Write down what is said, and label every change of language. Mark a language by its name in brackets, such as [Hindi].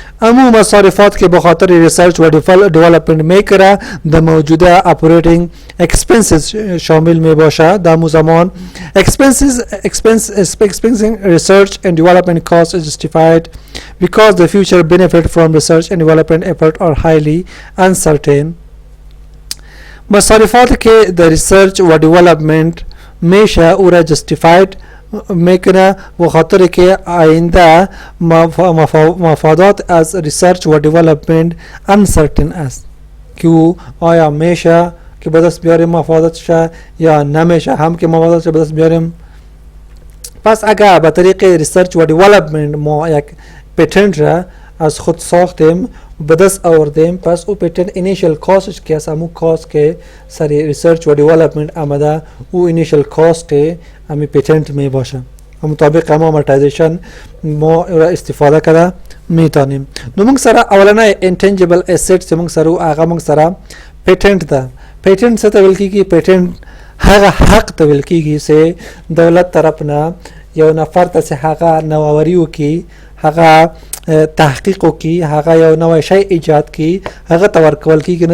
[Persian] اما مصارفات که به خاطر ریسرچ و دیولپمنت میکره در موجوده operating expenses شامل می باشه در مو زمان. [English] Expensing research and development costs is justified because the future benefit from research and development effort are highly uncertain. [Persian] مصارفات که در ریسرچ و دیولپمنت میشه او را justified میکنه و خاطر که آینده مفادات از ریسرچ و دیولپمنت uncertain است که او آیا میشه که به دست بیاریم مفاداتش یا نمیشه هم که مفاداتش به دست بیاریم. پس اگر به طریق ریسرچ و دیولپمنت ما یک پیتنت را از خود ساختیم بدس آوردیم پس او پیتنت اینیشیل کاستش که همون کاست که سر ریسرچ و دیولپمنت آمده او اینیشیل کاست که همی پیتنت می باشه مطابق هم آمورتایزیشن ما را استفاده کرده میتونیم. [Pashto] نو موږ سره اولنۍ انټنجبل اسټس موږ سره هغه موږ سره پیټنټ ده. پیټنټ څه ته ویل کیږي؟ پیټنټ هغه حق ته ویل کیږي چې دولت طرف نه یو نفر ته چې هغه نوآوری وکړي، هغه تحقیق وکړي، هغه یو نوی شی ایجاد کړي، هغه ته ورکول کیږي.